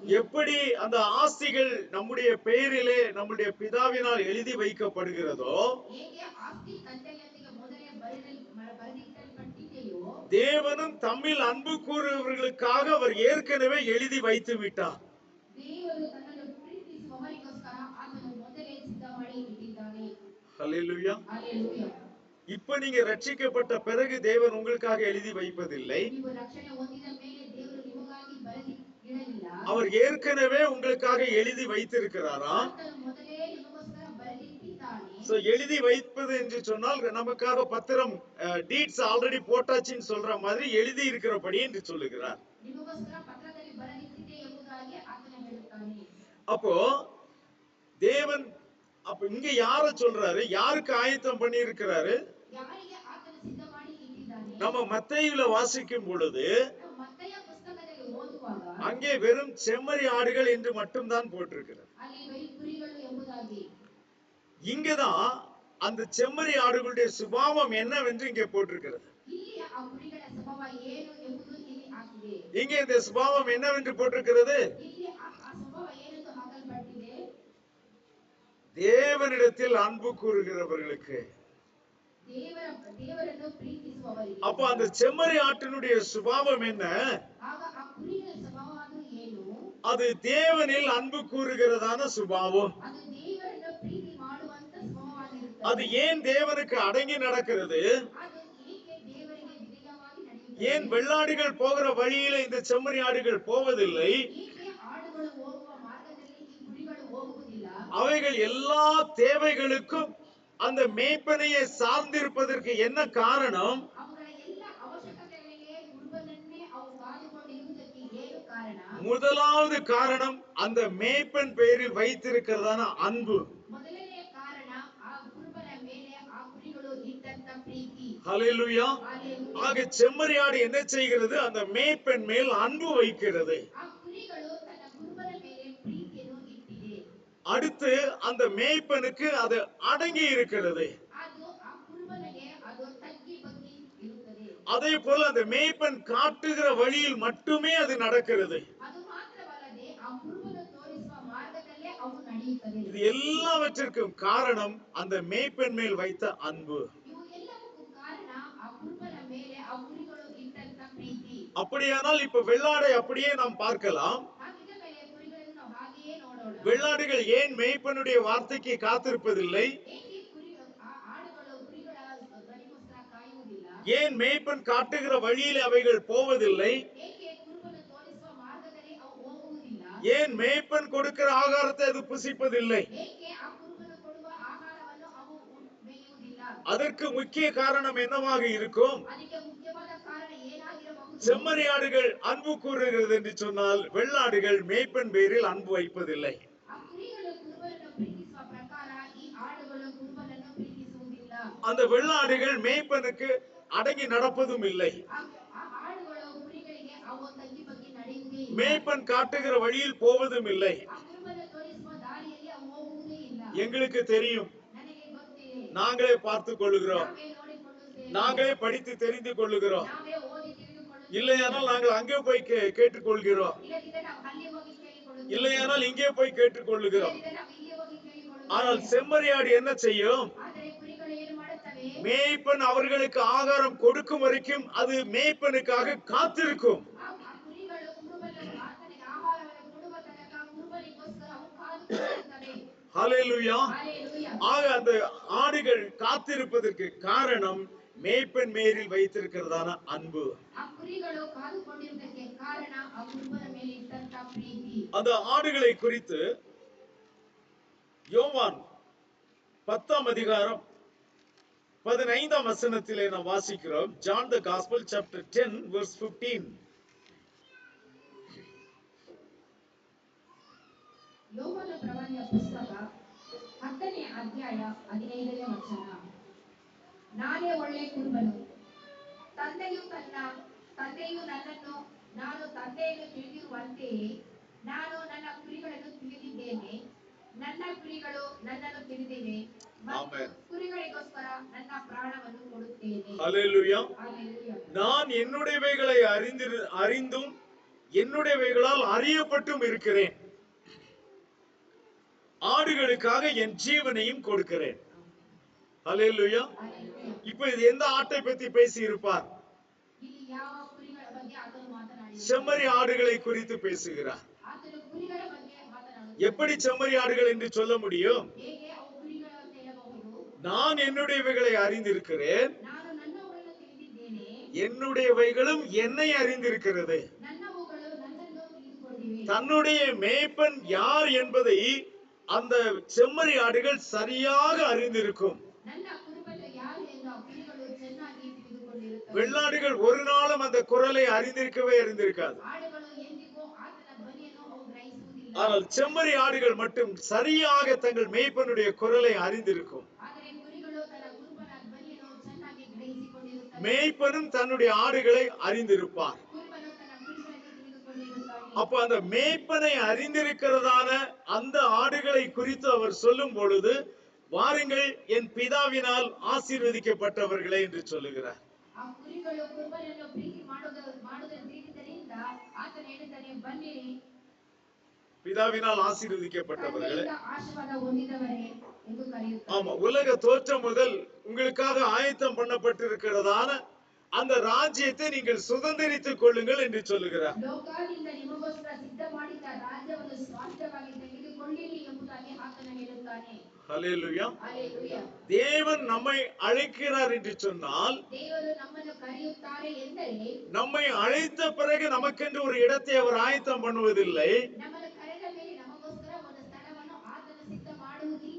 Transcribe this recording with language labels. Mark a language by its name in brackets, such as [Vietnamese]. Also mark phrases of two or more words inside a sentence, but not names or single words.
[Tamil] எப்படி அந்த ஆஸ்திகள் நம்முடைய பெயரிலே நம்முடைய பிதாவினால் எழுதி வைக்கப்படுகிறதோ, [Kannada] ಹೇಗೆ ಆಸ್ತಿ ತಂದೆಯೊಂದಿಗೆ ಮೊದಲೇ ಬರೆದಿಟ್ಟಲ್ಪಟ್ಟಿದೆಯೋ, [Tamil] தேவனும் தம்மில் அன்பு கூறுகிறவர்களுக்காக அவர் ஏற்கனவே எழுதி வைத்து விட்டார். [Kannada] ದೇವರು ತನ್ನನ್ನು ಪ್ರೀತಿಸುವವರಿಗೋಸ್ಕರ ಆತನು ಮೊದಲೇ ಸಿದ್ಧ ಮಾಡಿ ಇಟ್ಟಿದ್ದಾನೆ. [Tamil] ஹல்லேலூயா. [English] Hallelujah. [Tamil] இப்ப நீங்க ரட்சிக்கப்பட்ட பிறகு தேவன் உங்களுக்காக எழுதி வைப்பதில்லை. [Kannada] ನೀವು ರಕ್ಷಣೆ ಹೊಂದಿದ ಮೇಲೆ ದೇವರು ನಿಮಗಾಗಿ ಬರೆದಿಡಲಿಲ್ಲ. [Tamil] அவர் ஏற்கனவே உங்களுக்காக எழுதி வைத்திருக்கிறாரா? [Kannada] ಆತನು ಮೊದಲೇ ನಿಮಗೋಸ್ಕರ ಬರೆದಿಟ್ಟಿದ್ದಾನೆ. [Tamil] சோ எழுதி வைப்பது என்று சொன்னால் நமக்காக பத்திரம் [English] deeds already [Tamil] போட்டாச்சுன்னு சொல்ற மாதிரி எழுதி இருக்கிறபடி என்று சொல்லுகிறார். [Kannada] ನಿಮಗೋಸ್ಕರ ಪತ್ರದಲ್ಲಿ ಬರೆದಿಟ್ಟಿದೆ ಎಂಬುದಾಗಿ ಆತನು ಹೇಳುತ್ತಾನೆ. [Tamil] அப்போ தேவன் அப்ப இங்க யார சொல்றாரு? யாருக்கு ஆயத்தம் பண்ணி இருக்கிறாரு? [Kannada] ಯಾರಿಗೆ ಆತನು ಸಿದ್ಧ ಮಾಡಿ ಇಟ್ಟಿದ್ದಾನೆ. [Tamil] நம்ம மத்தேயுல வாசிக்கும் பொழுது [Kannada] ಮತ್ತಾಯ ಪುಸ್ತಕದಲ್ಲಿ ಓದುವಾಗ [Tamil] அங்கே வெறும் செம்மறி ஆடுகள் என்று மட்டும்தான் போட்டிருக்கிறது. [Kannada] ಅಲ್ಲಿ ಬರೀ ಕುರಿಗಳು ಎಂಬುದಾಗಿ. [Tamil] இங்கதான் அந்த செம்மறி ஆடுகளுடைய சுபாவம் என்னவென்று இங்கே போட்டிருக்கிறது. [Kannada] ಇಲ್ಲಿ ಆ ಕುರಿಗಳ ಸ್ವಭಾವ ಏನು ಎಂಬುದು ಇಲ್ಲಿ ಹಾಕಿದೆ. [Tamil] இங்கே இந்த சுபாவம் என்னவென்று போட்டிருக்கிறது? [Kannada] ಇಲ್ಲಿ ಆ ಸ್ವಭಾವ ಏನೆಂದು ಹಾಕಲ್ಪಟ್ಟಿದೆ? [Tamil] தேவனிடத்தில் அன்பு கூறுகிறவர்களுக்கு. [Kannada] ದೇವರನ್ನು ಪ್ರೀತಿಸುವವರಿಗೆ. [Tamil] அப்ப அந்த செம்மறி ஆட்டினுடைய சுபாவம் என்ன? [Kannada] ಆಗ ಆ ಕುರಿಗಳ ಸ್ವಭಾವ ಅದು ಏನು? [Tamil] அது தேவனில் அன்பு கூறுகிறதான சுபாவம். [Kannada] ಅದು ದೇವರನ್ನು ಪ್ರೀತಿ ಮಾಡುವಂತ ಸ್ವಭಾವವಾಗಿರುತ್ತದೆ. [Tamil] அது ஏன் தேவனுக்கு அடங்கி நடக்கிறது? [Kannada] ಅದು ಏಕೆ ದೇವರಿಗೆ ವಿಧೇಯವಾಗಿ ನಡೆಯುತ್ತದೆ? [Tamil] ஏன் வெள்ளாடுகள் போகிற வழியில இந்த செம்மறி ஆடுகள் போவதில்லை? [Kannada] ಏಕೆ ಆಡುಗಳು ಹೋಗುವ ಮಾರ್ಗದಲ್ಲಿ ಈ ಕುರಿಗಳು ಹೋಗುವುದಿಲ್ಲ? [Tamil] அவைகள் எல்லா தேவைகளுக்கும் அந்த மேய்ப்பனையை சார்ந்திருப்பதற்கு என்ன காரணம்? [Kannada] ಅವುಗಳ ಎಲ್ಲ ಅವಶ್ಯಕತೆಗಳಿಗೆ ಕುರುಬನನ್ನೇ ಅವು ಕಾದುಕೊಂಡಿರುವುದಕ್ಕೆ ಏನು ಕಾರಣ? [Tamil] முதலாவது காரணம் அந்த மேய்ப்பன் பெயரில் வைத்திருக்கிறதான அன்பு. [Kannada] ಮೊದಲನೇ ಕಾರಣ ಆ ಕುರುಬನ ಮೇಲೆ ಆ ಕುರಿಗಳು ಇಟ್ಟಂತ ಪ್ರೀತಿ. [Tamil] ஹல்லேலூயா. [English] Hallelujah. [Tamil] ஆக செம்மறி ஆடு என்ன செய்கிறது? அந்த மேய்ப்பன் மேல் அன்பு வைக்கிறது. [Kannada] ಆ ಕುರಿಗಳು ತನ್ನ ಕುರುಬನ ಮೇಲೆ ಪ್ರೀತಿಯನ್ನು ಇಟ್ಟಿದೆ. [Tamil] அடுத்து அந்த மேய்ப்பனுக்கு அது அடங்கி இருக்கிறது. [Kannada] ಅದು ಆ ಕುರುಬನಿಗೆ ಅದು ತಗ್ಗಿ ಬಗ್ಗಿ ಇರುತ್ತದೆ. [Tamil] அதே போல அந்த மேய்ப்பன் காட்டுகிற வழியில் மட்டுமே அது நடக்கிறது. [Kannada] ಅದು ಮಾತ್ರವಲ್ಲದೆ ಆ ಕುರುಬನು ತೋರಿಸುವ ಮಾರ್ಗದಲ್ಲೇ ಅವು ನಡೆಯುತ್ತವೆ. [Tamil] இது எல்லாவற்றிற்கும் காரணம் அந்த மேய்ப்பன் மேல் வைத்த அன்பு. [Kannada] ಇವು ಎಲ್ಲವಕ್ಕೂ ಕಾರಣ ಆ ಕುರುಬನ ಮೇಲೆ ಆ ಕುರಿಗಳು ಇಟ್ಟಂತ ಪ್ರೀತಿ. [Tamil] அப்படியானால் இப்ப வெள்ளாடை அப்படியே நாம் பார்க்கலாம். [Kannada] ಹಾಗಿದ್ದ ಮೇಲೆ ಕುರಿಗಳನ್ನು ನಾವು ಹಾಗೆಯೇ ನೋಡೋಣ. [Tamil] வெள்ளாடுகள் ஏன் மேய்ப்பனுடைய வார்த்தைக்கு காத்திருப்பதில்லை? [Kannada] ಏಕೆ ಆಡುಗಳು ಕುರಿಗಳ ಧ್ವನಿಗೋಸ್ಕರ ಕಾಯುವುದಿಲ್ಲ? [Tamil] ஏன் மேய்ப்பன் காட்டுகிற வழியில் அவைகள் போவதில்லை? [Kannada] ಏಕೆ ಕುರುಬನು ತೋರಿಸುವ ಮಾರ್ಗದಲ್ಲಿ ಅವು ಹೋಗುವುದಿಲ್ಲ? [Tamil] ஏன் மேய்ப்பன் கொடுக்கிற ஆகாரத்தை அது புசிப்பதில்லை? [Kannada] ಏಕೆ ಆ ಕುರುಬನು ಕೊಡುವ ಆಹಾರವನ್ನು ಅವು ಮೇಯುವುದಿಲ್ಲ? [Tamil] அதற்கு முக்கிய காரணம் என்னவாக இருக்கும்? [Kannada] ಅದಕ್ಕೆ ಮುಖ್ಯವಾದ ಕಾರಣ ಏನಾಗಿರಬಹುದು? [Tamil] செம்மறி ஆடுகள் அன்பு கூறுகிறது என்று சொன்னால் வெள்ளாடுகள் மேய்ப்பன் பேரில் அன்பு வைப்பதில்லை. [Kannada] ಆ ಕುರಿಗಳು ಕುರುಬನನ್ನು ಪ್ರೀತಿಸುವ ಪ್ರಕಾರ ಈ ಆಡುಗಳು ಕುರುಬನನ್ನು ಪ್ರೀತಿಸುವುದಿಲ್ಲ. [Tamil] அந்த வெள்ளாடுகள் மேய்ப்பனுக்கு அடங்கி நடப்பதும் இல்லை. [Kannada] ಆ ಆಡುಗಳು ಕುರಿಗಳಿಗೆ ಅವು ತಗ್ಗಿ ಬಗ್ಗಿ ನಡೆಯುವುದೇ ಇಲ್ಲ. [Tamil] மேய்ப்பன் காட்டுகிற வழியில் போவதும் இல்லை. [Kannada] ಆ ಕುರುಬನ ತೋರಿಸುವ ದಾರಿಯಲ್ಲಿ ಅವು ಹೋಗುವುದೇ ಇಲ್ಲ. [Tamil] எங்களுக்கு தெரியும், [Kannada] ನನಗೆ ಗೊತ್ತಿದೆ. [Tamil] நாங்களே பார்த்துக் கொள்ளுகிறோம், [Kannada] ನಾವೇ ನೋಡಿಕೊಳ್ಳುತ್ತೇವೆ. [Tamil] நாங்களே படித்து தெரிந்து கொள்ளுகிறோம். [Kannada] ನಾವೇ ಓದಿ ತಿಳಿದುಕೊಳ್ಳುತ್ತೇವೆ. [Tamil] இல்லையானால் நாங்கள் அங்கே போய் கேட்டுக்கொள்கிறோம். [Kannada] ಇಲ್ಲದಿದ್ದರೆ ನಾವು ಅಲ್ಲಿ ಹೋಗಿ ಕೇಳಿಕೊಳ್ಳುತ್ತೇವೆ. [Tamil] இல்லையானால் இங்கே போய் கேட்டுக்கொள்ளுகிறோம். [Kannada] ಇಲ್ಲದಿದ್ದರೆ ನಾವು ಇಲ್ಲಿ ಹೋಗಿ ಕೇಳಿಕೊಳ್ಳುತ್ತೇವೆ. [Tamil] ஆனால் செம்மறி ஆடு என்ன செய்யும்? [Kannada] ಆದರೆ ಕುರಿಗಳು ಏನು ಮಾಡುತ್ತವೆ? [Tamil] மேய்ப்பன் அவர்களுக்கு ஆகாரம் கொடுக்கும் வரைக்கும் அது மேய்ப்பனுக்காக காத்திருக்கும். [Kannada] ಆ ಕುರಿಗಳು ಕುರುಬನು ಆತನಿಗೆ ಆಹಾರವನ್ನು ಕೊಡುವ ತನಕ ಕುರುಬನಿಗೋಸ್ಕರ ಅವು ಕಾದುಕೊಂಡಿರುತ್ತವೆ. [Tamil] ஹல்லேலூயா. [English] Hallelujah. [Tamil] ஆக அந்த ஆடுகள் காத்திருப்பதற்கு காரணம் மேய்ப்பன் மேலில் வைத்திருக்கிறதான அன்பு. [Kannada] ಆ ಕುರಿಗಳು ಕಾದುಕೊಂಡಿರುವುದಕ್ಕೆ ಕಾರಣ ಆ ಕುರುಬನ ಮೇಲೆ ಇಟ್ಟಂತ ಪ್ರೀತಿ. [Tamil] அந்த ஆடுகளை குறித்து யோவான் 10ஆம் அதிகாரம் 15ஆம் வசனத்திலே நாம் வாசிக்கிறோம். [English] John the Gospel chapter 10 verse 15. [Kannada] ಯೋವನ ಪ್ರವಾದಿಯ ಪುಸ್ತಕ 10ನೇ ಅಧ್ಯಾಯ 15ನೇ ವಚನ. ನಾನೇ ಒಳ್ಳೆ ಕುರುಬನು, ತಂದೆಯು ನನ್ನನ್ನು, ನಾನು ತಂದೆಯನ್ನು ತಿಳಿದಿರುವಂತೆಯೇ ನಾನು ನನ್ನ ಕುರಿಗಳನ್ನು ತಿಳಿದಿದ್ದೇನೆ, ನನ್ನ ಕುರಿಗಳು ನನ್ನನ್ನು ತಿಳಿದಿವೆ ಮತ್ತು [English] Amen. [Kannada] ಕುರಿಗಳಿಗೋಸ್ಕರ ನನ್ನ ಪ್ರಾಣವನ್ನು ಕೊಡುತ್ತೇನೆ. [Tamil] ஹல்லேலூயா. [English] Hallelujah. [Tamil] நான் என்னுடையவைகளை அறிந்தும் என்னுடையவைகளால் அறியப்பட்டும் இருக்கிறேன். ஆடுகளுக்காக என் ஜீவனையும் கொடுக்கிறேன். ஹல்லேலூயா. [English] Hallelujah. [Tamil] இப்போ இது எந்த ஆட்டை பத்தி பேசி இருப்பார்? [Kannada] ಇಲ್ಲಿ ಯಾವ ಕುರಿಗಳ ಬಗ್ಗೆ ಆತನು ಮಾತನಾಡಿದ್ದಾನೆ? [Tamil] செம்மறி ஆடுகளை குறித்து பேசுகிறார். [Kannada] ಆತನು ಕುರಿಗಳ ಬಗ್ಗೆ ಮಾತನಾಡುತ್ತಾನೆ. [Tamil] எப்படி செம்மறி ஆடுகள் என்று சொல்ல முடியும்? [Kannada] ಹೇಗೆ ಅವು ಕುರಿಗಳು ಅಂತ ಹೇಳಬಹುದು? [Tamil] நான் என்னுடையவைகளை அறிந்திருக்கிறேன், [Kannada] ನಾನು ನನ್ನವುಗಳನ್ನು ತಿಳಿದಿದ್ದೇನೆ, [Tamil] என்னுடையவைகளும் என்னை அறிந்திருக்கிறது. [Kannada] ನನ್ನವುಗಳು ನನ್ನನ್ನು ತಿಳಿದುಕೊಂಡಿವೆ. [Tamil] தன்னுடைய மேய்ப்பன் யார் என்பதை அந்த செம்மறி ஆடுகள் சரியாக அறிந்திருக்கும். [Kannada] ನನ್ನ ಕುರುಬನು ಯಾರು ಎಂದು ಆ ಕುರಿಗಳು ಚೆನ್ನಾಗಿ ತಿಳಿದುಕೊಂಡಿರುತ್ತವೆ. [Tamil] வெள்ளாடுகள் ஒரு நாளும் அந்த குரலை அறிந்திருக்காது. [Kannada] ಆಡುಗಳು ಎಂದಿಗೂ ಆತನ ಧ್ವನಿಯನ್ನು ಅವು ಗ್ರಹಿಸುವುದಿಲ್ಲ. [Tamil] ஆனால் செம்மறி ஆடுகள் மட்டும் சரியாக தங்கள் மேய்ப்பனுடைய குரலை அறிந்திருக்கும். [Kannada] ಆದರೆ ಕುರಿಗಳು ತನ್ನ ಕುರುಬನ ಧ್ವನಿಯನ್ನು ಚೆನ್ನಾಗಿ ಗ್ರಹಿಸಿಕೊಂಡಿರುತ್ತವೆ. [Tamil] மேய்ப்பனும் தன்னுடைய ஆடுகளை அறிந்திருப்பார். [Kannada] ಕುರುಬನು ತನ್ನ ಕುರಿಗಳನ್ನು ತಿಳಿದುಕೊಂಡಿರುತ್ತಾನೆ. [Tamil] அப்ப அந்த மேய்ப்பனை அறிந்திருக்கிறதான அந்த ஆடுகளை குறித்து அவர் சொல்லும் பொழுது, வாருங்கள் என் பிதாவினால் ஆசீர்வதிக்கப்பட்டவர்களே என்று சொல்லுகிறார். [Kannada] ಆ ಕುರಿಗಳು ಕುರುಬನನ್ನು ಪ್ರೀತಿ ಮಾಡುವುದನ್ನು ತಿಳಿದಿದ್ದರಿಂದ ಆತನು ಹೇಳುತ್ತಾನೆ, ಬನ್ನಿರಿ [Tamil] பிதாவினால் ஆசீர்வதிக்கப்பட்டவர்களே. [Kannada] ತಂದೆಯಿಂದ ಆಶೀರ್ವಾದ ಹೊಂದಿದವರೇ ಎಂದು ಕರೆಯುತ್ತಾರೆ. [Tamil] ஆமா, உலக தோற்றம் முதல் உங்களுக்காக ஆயத்தம் பண்ணப்பட்டிருக்கிறதான அந்த ராஜ்யத்தை நீங்கள் சுதந்திரித்துக் கொள்ளுங்கள் என்று சொல்லுகிறார். [Kannada] ಲೋಕದಿಂದ ನಿಮಗೋಸ್ಕರ ಸಿದ್ಧ ಮಾಡಿದ ರಾಜ್ಯವನ್ನು ಸ್ವಾಸ್ಥ್ಯವಾಗಿ ತೆಗೆದುಕೊಳ್ಳಿರಿ ಎಂಬುದಾಗಿ ಆತನು ಹೇಳುತ್ತಾನೆ. [Tamil] ஹல்லேலூயா. [English] Hallelujah. [Tamil] தேவன் நம்மை அழைக்கிறார் என்று சொன்னால், [Kannada] ದೇವರು ನಮ್ಮನ್ನು ಕರೆಯುತ್ತಾರೆ ಎಂದರೆ [Tamil] நம்மை அழைத்த பிறகு நமக்கென்று ஒரு இடத்தை அவர் ஆயத்தம் பண்ணுவதில்லை. [Kannada] ನಮ್ಮನ್ನು ಕರೆದ ಮೇಲೆ ನಮಗೋಸ್ಕರ ಒಂದು ಸ್ಥಳವನ್ನು ಆತನು ಸಿದ್ಧ ಮಾಡುವುದಿಲ್ಲ.